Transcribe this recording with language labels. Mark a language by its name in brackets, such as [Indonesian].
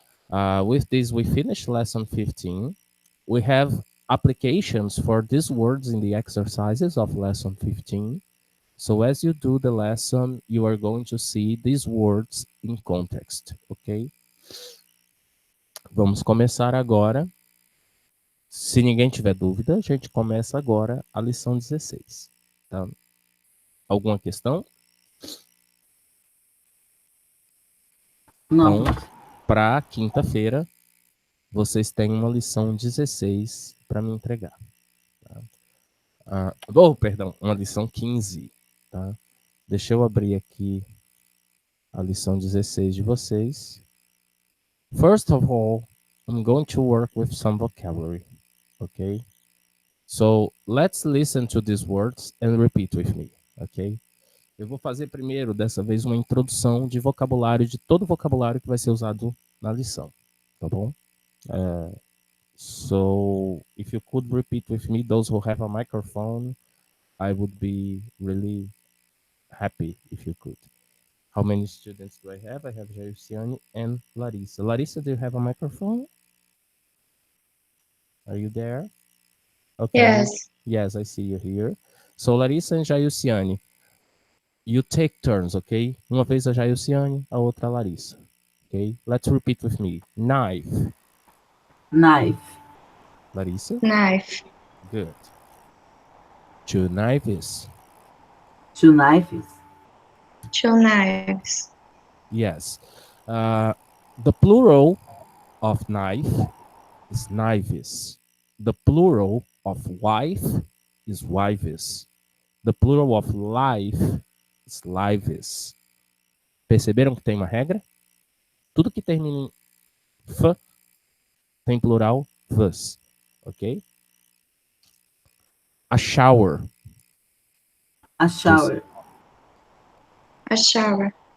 [English] With this, we finish lesson 15. We have applications for these words in the exercises of lesson 15. So as you do the lesson, you are going to see these words in context, ok? [Portuguese] Vamos começar agora. Se ninguém tiver dúvida, a gente começa agora a lição 16. Tá? Alguma questão? Não. Então, para quinta-feira, vocês têm uma lição 16 para me entregar. Tá? Perdão, uma lição 15. Tá? Deixa eu abrir aqui a lição 16 de vocês. [English] First of all, I'm going to work with some vocabulary, okay? So, let's listen to these words and repeat with me, okay? [Portuguese] Eu vou fazer primeiro, dessa vez, uma introdução de vocabulário, de todo o vocabulário que vai ser usado na lição, tá bom? [English] So, if you could repeat with me, those who have a microphone, I would be really happy if you could. How many students do I have? I have Jairciane and Larissa. Larissa, do you have a microphone? Are you there? Okay. Yes. Yes, I see you here. So, Larissa and Jairciane, you take turns, okay? [Portuguese] Uma vez a Jairciane, a outra a Larissa. [English] Okay? Let's repeat with me. Knife. Knife. Larissa? Knife. Good. Two knives. Two knives. Two knives. Yes. The plural of knife is knives. The plural of wife is wives. The plural of life is lives. [Portuguese] Perceberam que tem uma regra? Tudo que termina em f tem plural vs. Ok? [English] A shower. A shower. A shower.